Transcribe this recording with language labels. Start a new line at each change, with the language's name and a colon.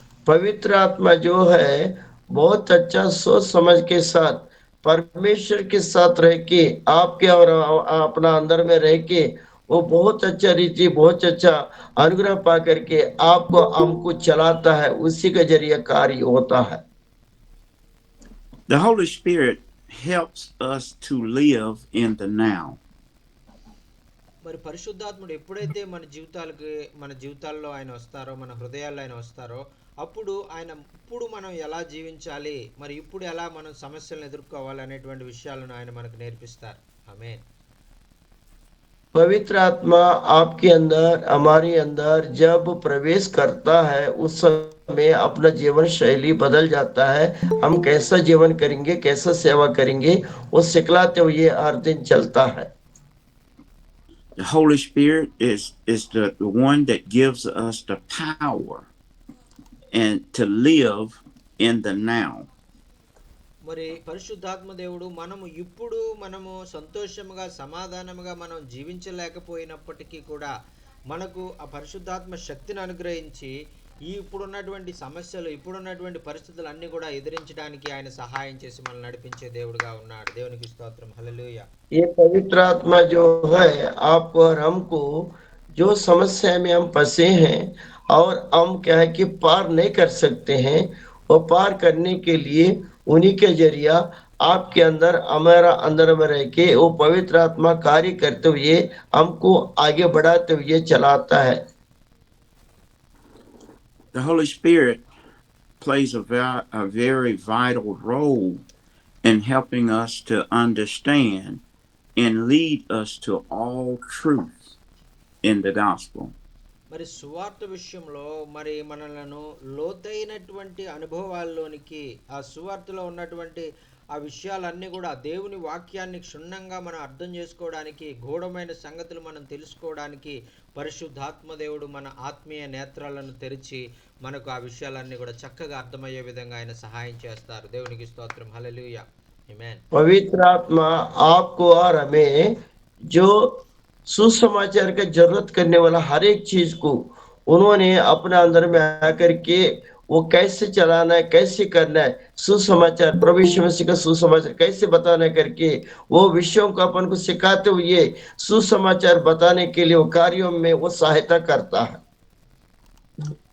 Hindi: पवित्र आत्मा जो है बहुत अच्छा सोच समझ के साथ परमेश्वर के साथ रह के आपके और अपना अंदर में रह के वो बहुत अच्छा रीति बहुत अच्छा अनुग्रह पा करके आपको हमको चलाता है, उसी के जरिए कार्य होता है।
English: The Holy Spirit helps us to live in the now.
Telugu: మరి పరిశుద్ధాత్ముడు ఎప్పుడైతే మన జీవితాల్లో ఆయన వస్తారో, మన హృదయాల్లో ఆయన వస్తారో, అప్పుడు ఆయన ఇప్పుడు మనం ఎలా జీవించాలి, మరి ఇప్పుడు ఎలా మనం సమస్యలను ఎదుర్కోవాలి అనేటువంటి విషయాలను ఆయన మనకు నేర్పిస్తారు. ఆమేన్.
Hindi: पवित्र आत्मा आपके अंदर हमारे अंदर जब प्रवेश करता है उस समय अपना जीवन शैली बदल जाता है। हम कैसा जीवन करेंगे, कैसा सेवा करेंगे, वो सिखलाते हुए हर दिन चलता है।
English: The Holy Spirit is the one that gives us the power and to live in the now.
Telugu: మరి పరిశుద్ధాత్మ దేవుడు మనము సంతోషముగా సమాధానముగా మనం జీవించలేకపోయినప్పటికీ కూడా మనకు ఆ పరిశుద్ధాత్మ శక్తిని అనుగ్రహించి ఇప్పుడున్నటువంటి సమస్యలు, ఇప్పుడున్నటువంటి పరిస్థితులు అన్ని కూడా ఎదిరించడానికి ఆయన సహాయం చేసి మనల్ని నడిపించే దేవుడుగా ఉన్నాడు. దేవునికి స్తోత్రం. హల్లెలూయా.
Hindi: ये पवित्र आत्मा जो है आपको और हमको जो समस्या में हम फंसे हैं और हम क्या है कि पार नहीं कर सकते हैं, वो पार करने के लिए उन्हीं के जरिया आपके अंदर हमारा अंदर में रह के वो पवित्र आत्मा कार्य करते हुए हमको आगे बढ़ाते हुए चलाता है।
English: The Holy Spirit plays a very vital role in helping us to understand and lead us to all truth in the gospel.
Telugu: మరి సువార్త విషయంలో మరి మనలను లోతైనటువంటి అనుభవాల్లోనికి, ఆ సువార్తలో ఉన్నటువంటి ఆ విషయాలన్నీ కూడా దేవుని వాక్యాన్ని క్షుణ్ణంగా మనం అర్థం చేసుకోవడానికి, గూఢమైన సంగతులు మనం తెలుసుకోవడానికి పరిశుద్ధాత్మ దేవుడు మన ఆత్మీయ నేత్రాలను తెరిచి మనకు ఆ విషయాలన్నీ కూడా చక్కగా అర్థమయ్యే విధంగా ఆయన సహాయం చేస్తారు. దేవునికి స్తోత్రం. హల్లెలూయా. ఆమేన్.
Hindi: पवित्र आत्मा आपको और हमें जो सुसमाचार का जरूरत करने वाला हर एक चीज को उन्होंने अपने अंदर में आकर के वो कैसे चलाना है, कैसे करना है, सुसमाचार प्रभु यीशु मसीह का सुसमाचार कैसे बताना है करके वो विषयों को अपन को सिखाते हुए सुसमाचार बताने के लिए वो कार्यों में वो सहायता करता है।